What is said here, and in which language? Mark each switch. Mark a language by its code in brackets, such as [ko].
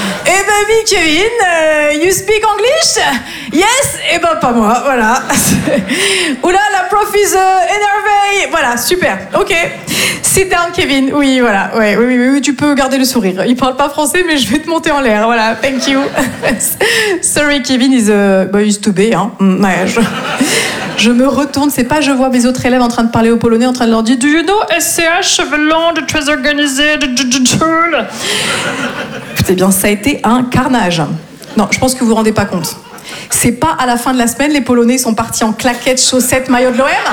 [fr] Eh ben oui, [en] Kevin, you speak English? Yes? [fr] Eh ben pas moi, voilà. Oula, [en] la prof is énervée. [fr] Voilà, super, [en] ok. Sit down, Kevin. [fr] Oui, voilà, ouais, oui, oui, oui, tu peux garder le sourire. Il parle pas français, mais je vais te monter en l'air, voilà, [en] thank you. Sorry, Kevin is he's too big, hein. [fr] Ouais, je me retourne, c'est pas je vois mes autres élèves en train de parler au polonais, en train de leur dire « [en] Do you know [fr] SCH, cheveux longs, de très organisés, de digital ?» Écoutez bien, ça a été un carnage. Non, je pense que vous vous rendez pas compte. C'est pas à la fin de la semaine, les polonais sont partis en claquettes, chaussettes, maillot de l'OM.